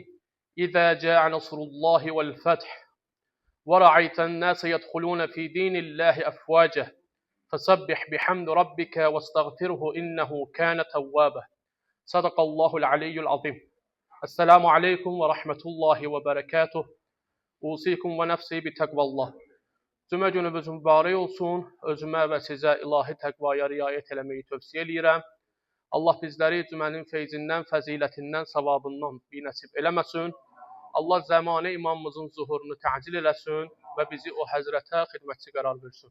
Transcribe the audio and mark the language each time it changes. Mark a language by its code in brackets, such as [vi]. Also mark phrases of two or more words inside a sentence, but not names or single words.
[ar] إذا جاء نصر الله والفتح ورأيت الناس يدخلون في دين الله أفواجا فسبح بحمد ربك واستغفره إنه كان توابا. صدق الله العلي العظيم. السلام عليكم ورحمة الله وبركاته. أوصيكم و نفسي بتقوى الله. [az] Cümə günümüz mübarək olsun. Özümə və sizə ilahi təqvaya riayət eləməyi tövsiyə edirəm. Allah bizləri cümənin feyzindən, fəzilətindən, savabından binəsib eləməsin. Allah zəmanə imamımızın zuhurunu təcil eləsin və bizi o həzrətə xidmətçi qərar versin.